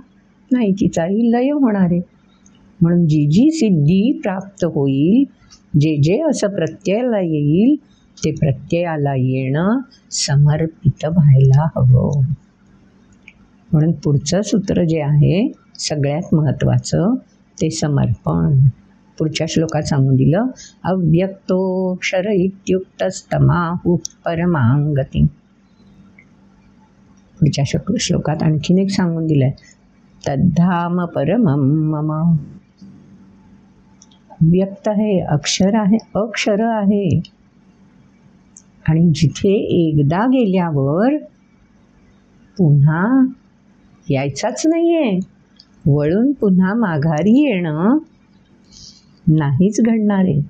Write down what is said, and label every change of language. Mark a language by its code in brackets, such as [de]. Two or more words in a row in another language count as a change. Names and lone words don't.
[mr] नाही, तिचाही लय होणार आहे. म्हणून जी जी सिद्धी प्राप्त होईल, जे जे असं प्रत्ययाला येईल ते प्रत्ययाला येणं समर्पित व्हायला हवं. म्हणून पुढचं सूत्र जे आहे सगळ्यात महत्त्वाचं ते समर्पण. पुढच्या श्लोकात सांगून दिलं, [sa] अव्यक्तोक्षर इत्युक्तस्तमाहुः परमां गतिम्. [mr] पुढच्या श्लोकात आणखीन एक सांगून दिलंय, [sa] तद्धाम परमं मम. [mr] व्यक्त आहे, अक्षर आहे, अक्षर आहे, आणि जिथे एकदा गेल्यावर पुन्हा यायचाच नाहीये, वळून पुन्हा माघारी येणं नाहीच घडणार आहे.